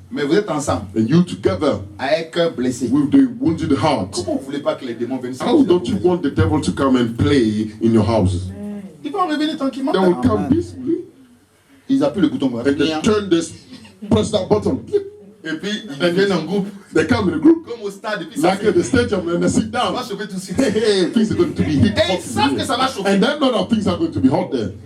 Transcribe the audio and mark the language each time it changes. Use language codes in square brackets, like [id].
[fr] Mais vous êtes ensemble. [en] And you together [fr] Avec cœur blessé. [en] with the wounded heart. [fr] Comment vous ne voulez pas que les démons viennent [en] How don't you want the devil to come and play in your houses? [fr] Ils vont revenir tranquillement. [en] They will come Amen. peacefully [fr] Ils appuient le bouton. [en] and they turn this, press that button. [fr] Et puis ils viennent en groupe. [en] They come in a group [fr] Comme au stade. Et puis ça [en] like at the stadium and they sit [fr] ça [en] down. [fr] va chauffer tout de suite. [en] Hey, things are going to be hit [fr] Et ils [en] hot [fr] savent [en] in [fr] que [en] here. [fr] ça va chauffer. [en] And then other things are going to be hot there.